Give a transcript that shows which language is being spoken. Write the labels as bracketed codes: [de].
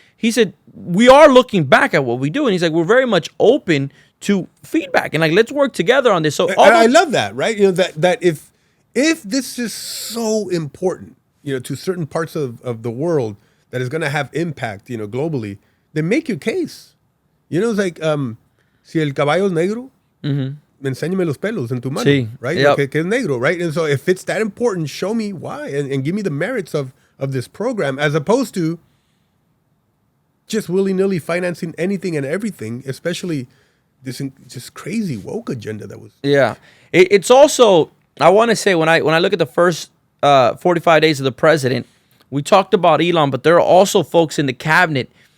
[en] He said, we are looking back at what we do. And he's like, we're very much open to feedback. And like, let's work together on this. So I love that, right? That if this is so important, to certain parts of the world that is going to have impact, globally, then make your case. It's like, [es] si el caballo es negro, enséñame los pelos en tu mano, sí, [en] right? [es] Que es negro, right? [en] And so if it's that important, show me why and give me the merits of this program, as opposed to just willy-nilly financing anything and everything, especially this just crazy woke agenda that was. Yeah. It's also, I want to say, when I look at the first 45 days of the president, we talked about Elon, but there are also folks in the cabinet